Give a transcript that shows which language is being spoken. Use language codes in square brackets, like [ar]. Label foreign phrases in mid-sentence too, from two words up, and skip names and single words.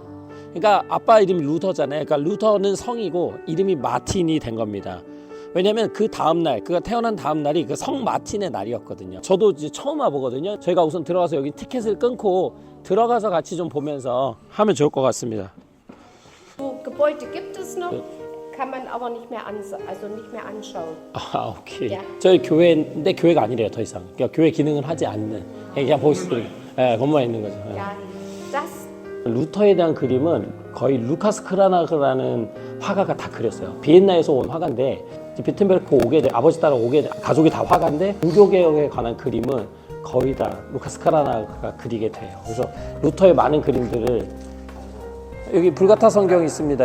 [ko] 그러니까 아빠 이름이 루터잖아요. 그러니까 루터는 성이고 이름이 마틴이 된 겁니다. 왜냐면 그 다음날, 그가 태어난 다음날이 그 성 마틴의 날이었거든요. 저도 이제 처음 와보거든요. 저희가 우선 들어가서 여기 티켓을 끊고 들어가서 같이 좀 보면서 하면 좋을 것 같습니다. [de] Gebäude gibt es noch, kann man aber nicht mehr anschauen. [ko] 아, 오케이. 야. 저희 교회인데 교회가 아니래요, 더 이상. 그러니까 교회 기능을 하지 않는, 그냥 보시들, 건물에 있는 거죠. [de] Ja, das [ko] 루터에 대한 그림은 거의 루카스 크라나그라는 화가가 다 그렸어요. 비엔나에서 온 화가인데 비텐베르크 오게 돼, 아버지 따라 오게 돼, 가족이 다 화가인데 종교개혁에 관한 그림은 거의 다 루카스 크라나그가 그리게 돼요. 그래서 루터의 많은 그림들을, 여기 불가타 성경이 있습니다.